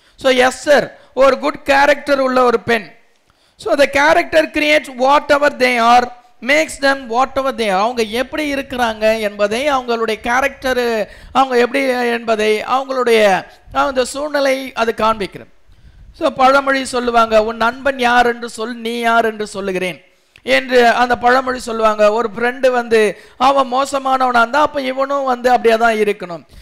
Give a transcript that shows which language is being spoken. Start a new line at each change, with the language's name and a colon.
Tamil: So Esther ஒரு good character உள்ள ஒரு பெண்.
English: So the character creates whatever they are, makes them whatever they are.
Tamil: அவங்க எப்படி இருக்கிறாங்க என்பதை, அவங்களுடைய கேரக்டர் அவங்க எப்படி என்பதை அவங்களுடைய அந்த சூழ்நிலை அது காண்பிக்கிறது. ஸோ பழமொழி சொல்லுவாங்க, உன் நண்பன் யார் என்று சொல், நீ யார் என்று சொல்லுகிறேன் என்று அந்த பழமொழி சொல்லுவாங்க. ஒரு ஃப்ரெண்டு அவன் மோசமானவனா இருந்தால் அப்போ இவனும் அப்படியே தான் இருக்கணும்.